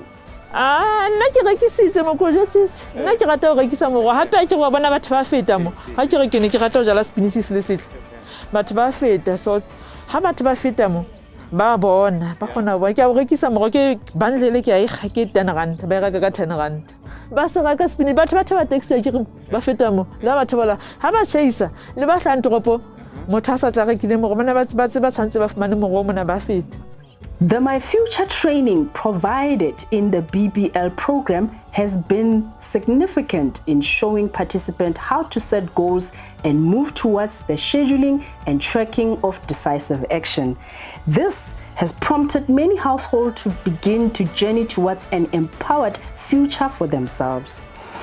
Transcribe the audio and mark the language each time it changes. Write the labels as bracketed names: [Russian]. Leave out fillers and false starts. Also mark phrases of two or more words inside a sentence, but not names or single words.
[Southern Sotho] nna ke rekisitse mokojetsitse nna ke rata ho rekisa moro hape ke go bona batho ba feta mo ha ke re ke ne ke rata ho jala spinaches le setle batho ba feta so ha batho ba feta mo ba bona ba gona ba ke a rekisa moro ke bundle ke a ikga ke 10 rand ba reka ka 10 rand ba se reka spinach batho ba taxi ke ba feta mo la batho ba ha ba chase le ba hlantoropo motho a sa tla rekile moro bona ba tshantse ba fumane moro mona ba feta. [English] The My Future training provided in the BBL program has been significant in showing participants how to set goals and move towards the scheduling and tracking of decisive action. This has prompted many households to begin to journey towards an empowered future for themselves.